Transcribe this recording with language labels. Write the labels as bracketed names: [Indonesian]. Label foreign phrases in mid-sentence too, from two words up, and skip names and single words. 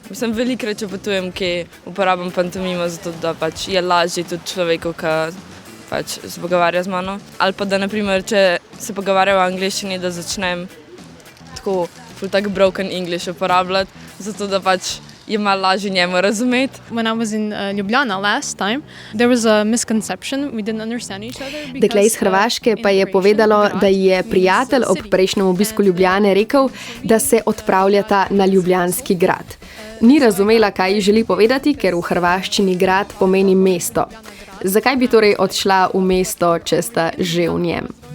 [Slovenian] Mislim, velikokrat, če potujem, ki uporabljam pantomimo, zato da pač je lažje tudi človeku, ki pač se pogovarja z mano. Ali pa da, naprimer, če se pogovarjajo v angleščini, da začnem tako [English] broken English [Slovenian] uporabljati, zato da pač je malo lažje njemu razumeti. [English] When I was in Ljubljana last time, there was a misconception. We didn't understand each other. [Slovenian] Dekle iz Hrvaške pa je povedalo, da je prijatelj ob prejšnjem obisku Ljubljane rekel, da se odpravljata na Ljubljanski grad. Ni razumela, kaj ji želi povedati, ker v hrvaščini grad pomeni mesto. Zakaj bi torej odšla v mesto, če sta že v njem?